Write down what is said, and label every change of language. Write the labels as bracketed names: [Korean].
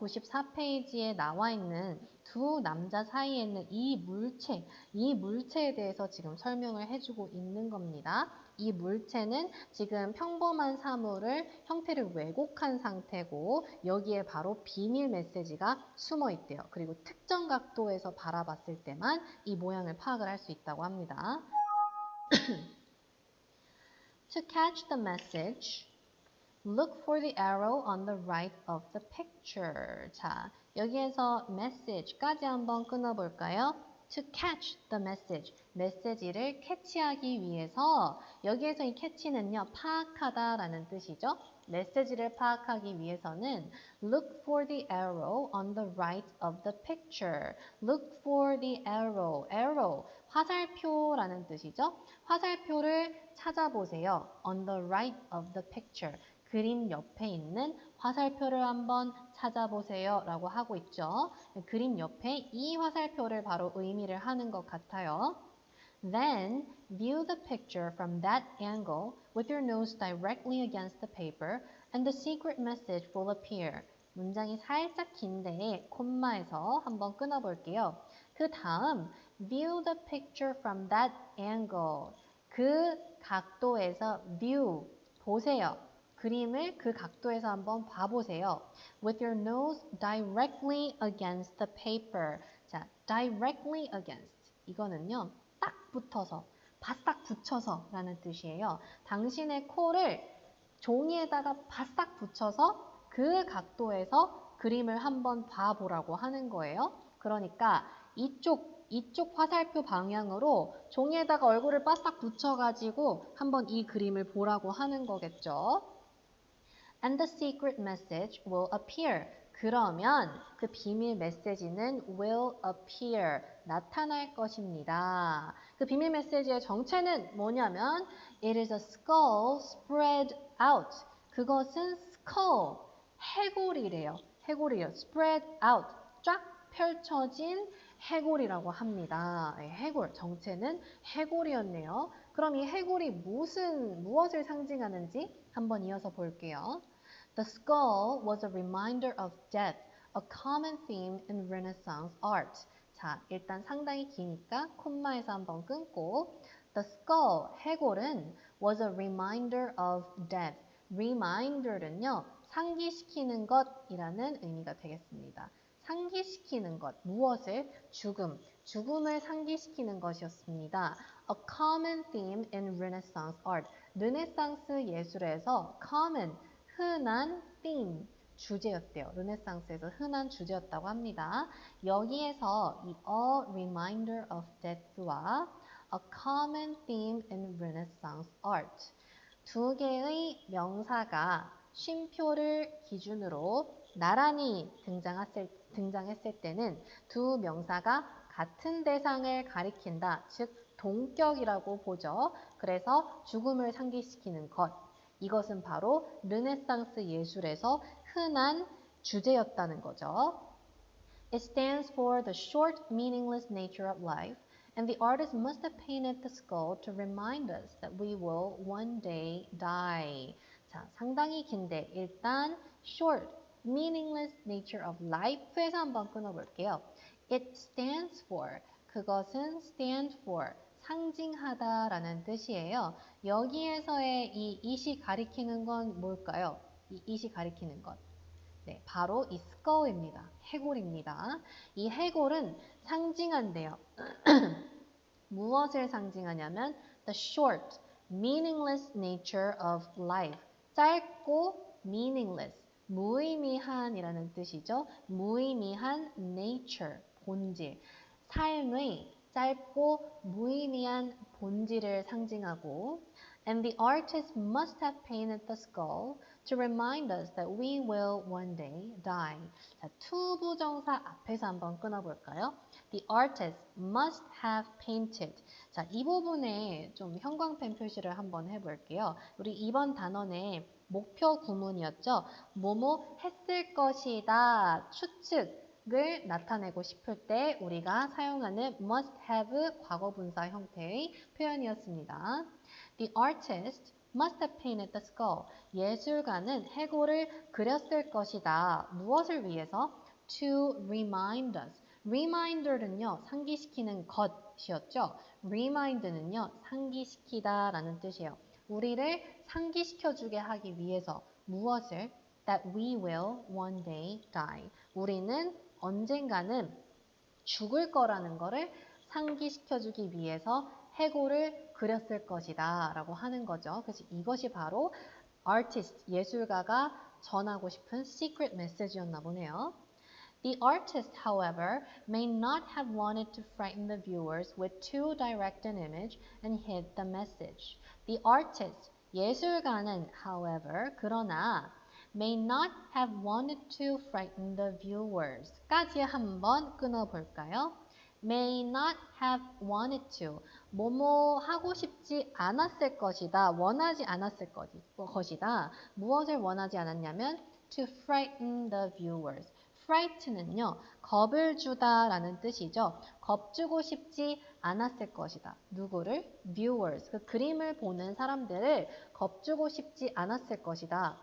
[Korean] 94페이지에 나와 있는 두 남자 사이에 있는 이 물체에 대해서 지금 설명을 해주고 있는 겁니다. 이 물체는 지금 평범한 사물을 형태를 왜곡한 상태고 여기에 바로 비밀 메시지가 숨어 있대요. 그리고 특정 각도에서 바라봤을 때만 이 모양을 파악을 할 수 있다고 합니다. [English] To catch the message, look for the arrow on the right of the picture. [Korean] 자, 여기에서 message까지 한번 끊어볼까요? [English] To catch the message, [Korean] 메시지를 캐치하기 위해서 여기에서 이 캐치는요, 파악하다라는 뜻이죠. 메시지를 파악하기 위해서는 [English] look for the arrow on the right of the picture. Look for the arrow, [Korean] 화살표라는 뜻이죠. 화살표를 찾아보세요. [English] On the right of the picture. [Korean] 그림 옆에 있는 화살표를 한번 찾아보세요 라고 하고 있죠. 그림 옆에 이 화살표를 바로 의미를 하는 것 같아요. [English] Then view the picture from that angle with your nose directly against the paper and the secret message will appear. [Korean] 문장이 살짝 긴데 콤마에서 한번 끊어볼게요. 그 다음 [English] view the picture from that angle. [Korean] 그 각도에서 view, 보세요. 그림을 그 각도에서 한번 봐보세요. [English] With your nose directly against the paper. [Korean] 자, [English] directly against. [Korean] 이거는요. 딱 붙어서, 바싹 붙여서 라는 뜻이에요. 당신의 코를 종이에다가 바싹 붙여서 그 각도에서 그림을 한번 봐보라고 하는 거예요. 그러니까 이쪽 화살표 방향으로 종이에다가 얼굴을 바싹 붙여가지고 한번 이 그림을 보라고 하는 거겠죠. [English] And the secret message will appear. [Korean] 그러면 그 비밀 메시지는 [English] will appear, [Korean] 나타날 것입니다. 그 비밀 메시지의 정체는 뭐냐면 [English] it is a skull spread out. [Korean] 그것은 skull, 해골이래요. 해골이요. [English] spread out, [Korean] 쫙 펼쳐진 해골이라고 합니다. 네, 해골, 정체는 해골이었네요. 그럼 이 해골이 무엇을 상징하는지 한번 이어서 볼게요. [English] The skull was a reminder of death, a common theme in Renaissance art. [Korean] 자, 일단 상당히 기니까 콤마에서 한번 끊고 [English] The skull, [Korean] 해골은 [English] was a reminder of death. [Korean] Reminder는요, 상기시키는 것이라는 의미가 되겠습니다. 상기시키는 것, 무엇을? 죽음을 상기시키는 것이었습니다. [English] A common theme in Renaissance art. [Korean] 르네상스 예술에서 common, 흔한 theme, 주제였대요. 르네상스에서 흔한 주제였다고 합니다. 여기에서 이 [English] a reminder of death와 a common theme in Renaissance art. [Korean] 두 개의 명사가 쉼표를 기준으로 나란히 등장했을 때는 두 명사가 같은 대상을 가리킨다. 즉 동격이라고 보죠. 그래서 죽음을 상기시키는 것. 이것은 바로 르네상스 예술에서 흔한 주제였다는 거죠. [English] It stands for the short, meaningless nature of life, and the artist must have painted the skull to remind us that we will one day die. [Korean] 자, 상당히 긴데 일단 [English] short, meaningless nature of life [Korean] 에서 한번 끊어볼게요. [English] It stands for, [Korean] 그것은 [English] stand for, [Korean] 상징하다라는 뜻이에요. 여기에서의 이 it이 가리키는 건 뭘까요? 이 it이 가리키는 것. 네, 바로 이 skull입니다. 해골입니다. 이 해골은 상징한대요. 무엇을 상징하냐면 [English] the short, meaningless nature of life. [Korean] 짧고 meaningless, 무의미한이라는 뜻이죠. 무의미한 nature, 본질. 삶의 짧고 무의미한 본질을 상징하고 [English] And the artist must have painted the skull to remind us that we will one day die. [Korean] 자, 투부정사 앞에서 한번 끊어볼까요? [English] The artist must have painted. [Korean] 자, 이 부분에 좀 형광펜 표시를 한번 해볼게요. 우리 이번 단원의 목표 구문이었죠. 뭐뭐 했을 것이다. 추측을 나타내고 싶을 때 우리가 사용하는 [English] must have [Korean] 과거분사 형태의 표현이었습니다. [English] The artist must have painted the skull. [Korean] 예술가는 해골을 그렸을 것이다. 무엇을 위해서? [English] To remind us. [Korean] Reminder는요, 상기시키는 것이었죠. Remind는요, 상기시키다 라는 뜻이에요. 우리를 상기시켜주게 하기 위해서 무엇을? [English] That we will one day die. [Korean] 우리는 언젠가는 죽을 거라는 거를 상기시켜주기 위해서 해골을 그렸을 것이다 라고 하는 거죠. 그래서 이것이 바로 artist, 예술가가 전하고 싶은 [English] secret message [Korean] 였나 보네요. [English] The artist, however, may not have wanted to frighten the viewers with too direct an image and hid the message. The artist, [Korean] 예술가는, [English] however, [Korean] 그러나 [English] may not have wanted to frighten the viewers [Korean] 까지 한번 끊어볼까요? [English] may not have wanted to. [Korean] 뭐뭐 하고 싶지 않았을 것이다. 원하지 않았을 것이다. 무엇을 원하지 않았냐면 [English] to frighten the viewers. [Korean] frighten은요, 겁을 주다라는 뜻이죠. 겁주고 싶지 않았을 것이다. 누구를? viewers. 그 그림을 보는 사람들을 겁주고 싶지 않았을 것이다.